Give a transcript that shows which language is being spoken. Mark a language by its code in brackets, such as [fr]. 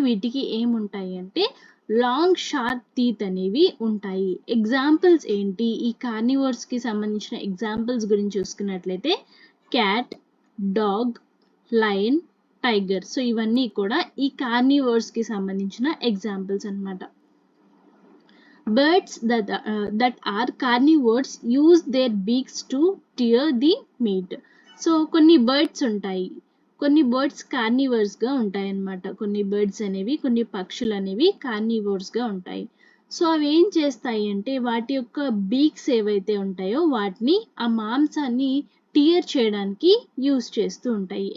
[te] వీటికి ఏముంటాయి అంటే [en] long sharp teeth [te] అనేవి ఉంటాయి. ఎగ్జాంపుల్స్ ఏంటి, ఈ కార్నివోర్స్కి సంబంధించిన ఎగ్జాంపుల్స్ గురించి చూసుకున్నట్లయితే cat, dog, lion, tiger. So ఇవన్నీ కూడా ఈ కార్నివోర్స్కి సంబంధించిన ఎగ్జాంపుల్స్ అన్నమాట. [en] Birds that are carnivores use their beaks to tear the meat. [te] So కొన్ని బర్డ్స్ ఉంటాయి, కొన్ని బర్డ్స్ కార్నివర్స్గా ఉంటాయి అన్నమాట. కొన్ని బర్డ్స్ అనేవి, కొన్ని పక్షులు అనేవి కార్నివర్స్గా ఉంటాయి. సో అవి ఏం చేస్తాయి అంటే వాటి యొక్క బీక్స్ ఏవైతే ఉంటాయో వాటిని ఆ మాంసాన్ని టియర్ చేయడానికి యూస్ చేస్తూ ఉంటాయి.